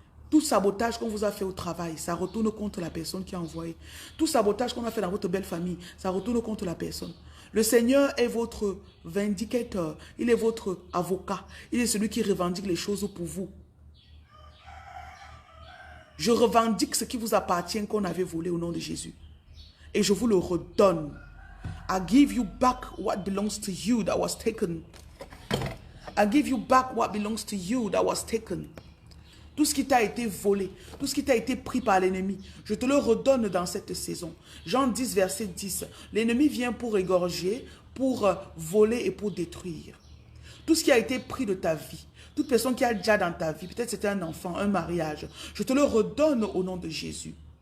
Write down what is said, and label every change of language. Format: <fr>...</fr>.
<fr>Tout sabotage qu'on vous a fait au travail, ça retourne contre la personne qui a envoyé. Tout sabotage qu'on a fait dans votre belle famille, ça retourne contre la personne. Le Seigneur est votre vindicateur. Il est votre avocat. Il est celui qui revendique les choses pour vous. Je revendique ce qui vous appartient qu'on avait volé au nom de Jésus. Et je vous le redonne.</fr> <en>I give you back what belongs to you that was taken. I give you back what belongs to you that was taken.</en> <fr>Tout ce qui t'a été volé, tout ce qui t'a été pris par l'ennemi, je te le redonne dans cette saison. Jean 10, verset 10. L'ennemi vient pour égorger, pour voler et pour détruire. Tout ce qui a été pris de ta vie, toute personne qui a déjà dans ta vie, peut-être c'était un enfant, un mariage, je te le redonne au nom de Jésus.</fr>